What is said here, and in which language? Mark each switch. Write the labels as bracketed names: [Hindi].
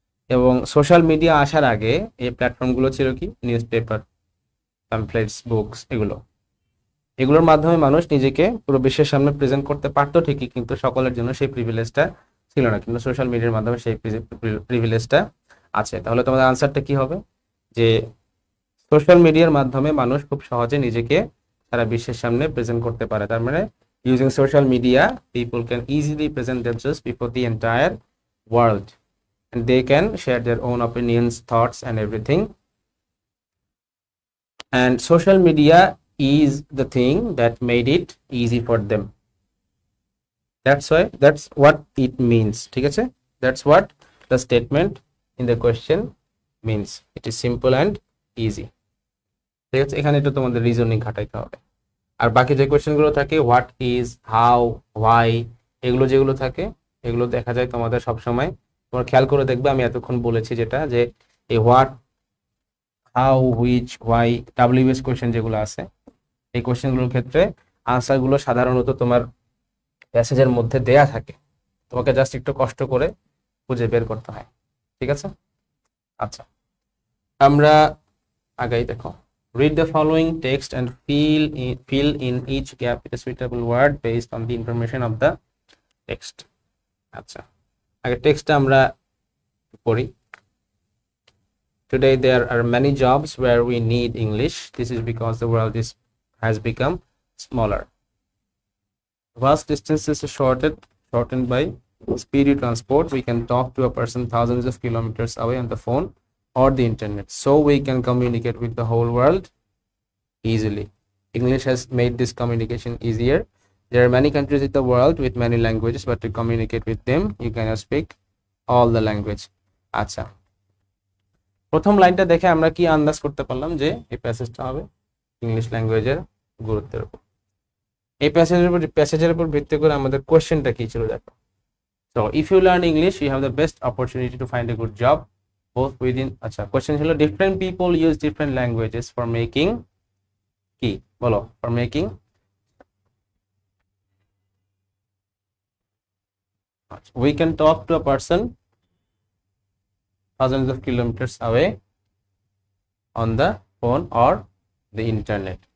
[Bangla] এবং social media আসার আগে এই প্ল্যাটফর্মগুলো ছিল কি, নিউজ পেপার, প্যাম্পলেটস, বুকস, এগুলোর মাধ্যমে মানুষ নিজেকে পুরো বিশ্বের সামনে প্রেজেন্ট করতে পারতো ঠিকই, কিন্তু সকলের জন্য সেই প্রিভিলেজটা ছিল না, কিন্তু সোশ্যাল মিডিয়ার মাধ্যমে সেই প্রিভিলেজটা আছে। তাহলে তোমাদের আনসারটা কি হবে, যে সোশ্যাল মিডিয়ার মাধ্যমে মানুষ খুব সহজে নিজেকে সারা বিশ্বের সামনে প্রেজেন্ট করতে পারে। তার মানে [English] Using social media people can easily present themselves before the entire world and they can share their own opinions, thoughts and everything, and social media is the thing that made it easy for them, that's what it means। [Bangla] ঠিক আছে, [English] that's what the statement in the question means, it is simple and easy। [Bangla] ঠিক আছে, এখানে একটু তোমাদের reasoning খাটাইতে হবে। আর বাকি যে কোয়েশ্চেনগুলো থাকে, হোয়াট ইজ, হাউ, হোয়াই, এগুলো যেগুলো থাকে, এগুলো দেখা যায় তোমাদের সবসময়, তোমরা খেয়াল করে দেখবে আমি এতক্ষণ বলেছি যেটা, যে এই what, how, which, why, WS question যেগুলো আছে, এই কোয়েশ্চেনগুলোর ক্ষেত্রে আনসারগুলো সাধারণত তোমার প্যাসেজের মধ্যে দেয়া থাকে, তোমাকে জাস্ট একটু কষ্ট করে খুঁজে বের করতে হয়। ঠিক আছে, আচ্ছা আমরা আগাই। [English] দেখো, read the following text and fill in each gap with a suitable word based on the information of the text। [Bangla] আচ্ছা, আগে টেক্সটটা আমরা পড়ি। [English] Today there are many jobs where we need English. This is because the world has become smaller. Vast distances are shortened by speedy transport. We can talk to a person thousands of kilometers away on the phone or the internet, so we can communicate with the whole world easily. English has made this communication easier. There are many countries in the world with many languages, but to communicate with them you cannot speak all the language। [Bangla] আচ্ছা, প্রথম লাইনটা দেখে আমরা কি আন্দাজ করতে পারলাম, যে এই প্যাসেজটা হবে ইংলিশ ল্যাঙ্গুয়েজের গুরুত্বের উপর। এই প্যাসেজের উপর ভিত্তি করে আমাদের কোশ্চেনটা কি ছিল দেখো। [English] So if you learn English you have the best opportunity to find a good job both within, [Bangla] আচ্ছা কোশ্চেন ছিল [English] different people use different languages for making [Bangla] কি বলো, [English] for making, we can talk to a person thousands of kilometers away on the phone or the internet।